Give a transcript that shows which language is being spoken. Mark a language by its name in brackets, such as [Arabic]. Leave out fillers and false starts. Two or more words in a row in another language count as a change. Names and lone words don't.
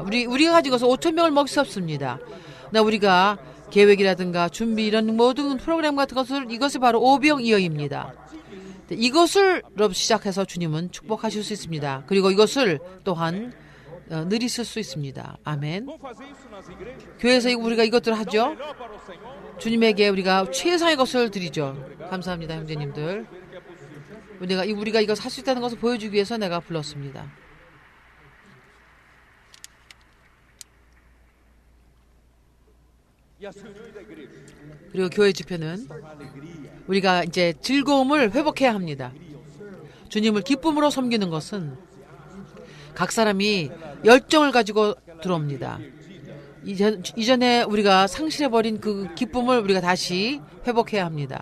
[Korean] 우리가 가진 것은 5,000명을 먹일 수 없습니다. 우리가 계획이라든가 준비 이런 모든 프로그램 같은 것을 이것이 바로 오병이어입니다. 이것을 시작해서 주님은 축복하실 수 있습니다. 그리고 이것을 또한 누리실 수 있습니다. 아멘. [Portuguese] Vamos fazer isso nas igrejas? [Korean] 교회에서 우리가 이것들을 하죠. [Portuguese] Melhor para o Senhor? [Korean] 주님에게 우리가 최상의 것을 드리죠. 감사합니다, 형제님들. 우리가 이것을 할 수 있다는 것을 보여주기 위해서 내가 불렀습니다. [Portuguese] E as reuniões da igreja? [Korean] 그리고 교회 집회는 우리가 이제 즐거움을 회복해야 합니다. 주님을 기쁨으로 섬기는 것은 각 사람이 열정을 가지고 들어옵니다. 이전에 우리가 상실해버린 그 기쁨을 우리가 다시 회복해야 합니다.